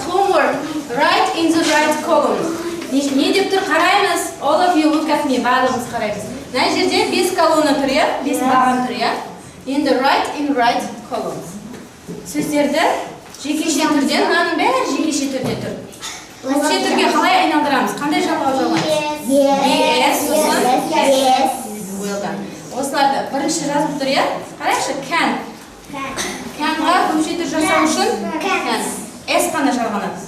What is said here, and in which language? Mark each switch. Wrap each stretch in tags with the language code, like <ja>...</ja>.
<en>Homework. Write in the right column.</en> <kk>Не деп тұр? Қараймыз.</kk> <en>All of you look at</en> <kk>Расымен барлығымыз қараймыз. Мына жерде 5 колонна тұр, 5 баған тұр.</kk> <en>Енді write in right columns.</en> <kk>Сөздерді жекеше түрде, мынаның бәрі жекеше түрде тұр. Көпше түрге қалай айналдырамыз? Қандай жалғау жалғаймыз?</kk> <en>Yes, сосын Yes. well done.</en> <kk>Осыларды бірінші жазып тұр, қарайықшы, can. Can-ға көпше түр жасау үшін can. S қана жалғанады.</kk>